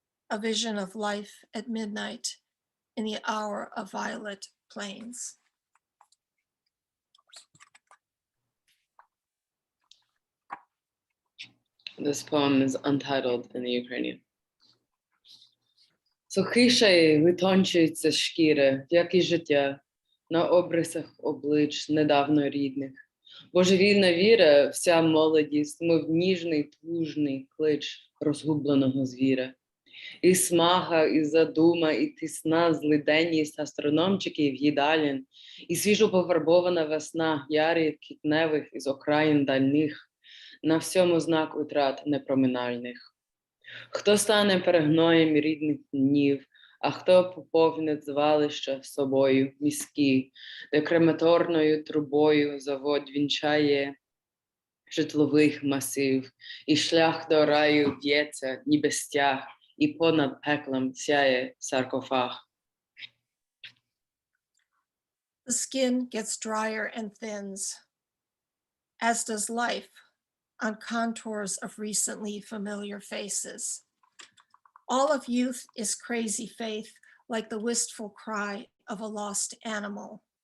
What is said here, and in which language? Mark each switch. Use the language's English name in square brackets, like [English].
[English] A vision of life at midnight in the hour of violet plains. This poem is untitled in the Ukrainian. [Ukrainian] Сухіше витончується шкіра, як і життя, на обрисах облич недавно рідних. Божевільна віра, вся молодість, мов ніжний, тужний клич розгубленого звіра. І смага, і задума, і тісна злиденність астрономчиків, їдалін, і свіжо пофарбована весна ярів квітневих із окраїн дальних, на всьому знак утрат непроминальних. Хто стане перегноєм рідних днів, а хто поповнить звалища собою міські, де крематорною трубою завод вінчає житлових масив, і шлях до раю в'ється, ніби стяг, і понад пеклом сяє саркофаг. [English] The skin gets drier and thins, as does life on contours of recently familiar faces. All of youth is crazy faith, like the wistful cry of a lost animal.